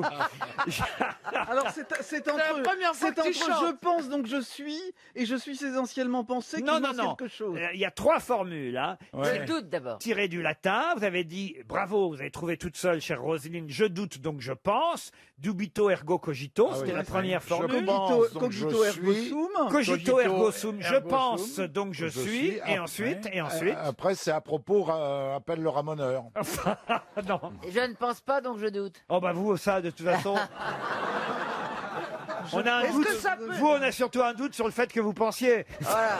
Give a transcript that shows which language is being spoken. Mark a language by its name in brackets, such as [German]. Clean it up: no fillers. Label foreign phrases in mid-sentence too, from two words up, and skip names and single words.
[French] Alors c'est la entre, première fois que tu chantes. je pense donc je suis et je suis essentiellement pensé. Non, qu'il non, manque non. quelque chose. Il y a trois formules. Hein. Je doute d'abord. Tiré du latin, vous avez dit, bravo, vous avez trouvé toute seule, chère Roselyne, je doute, donc je pense. [Latin] Dubito ergo cogito, [French] c'était la première formule. [Latin] Cogito ergo sum. Cogito ergo sum, je ergo [French] pense, [Latin] sum, [French] donc je je suis. Et après, ensuite. Après, c'est à propos, appelle le ramoneur. Non. Je ne pense pas, donc je doute. Oh bah vous, ça, de toute façon... On a un Est-ce doute. que ça peut- Vous, on a surtout un doute sur le fait que vous pensiez. Voilà.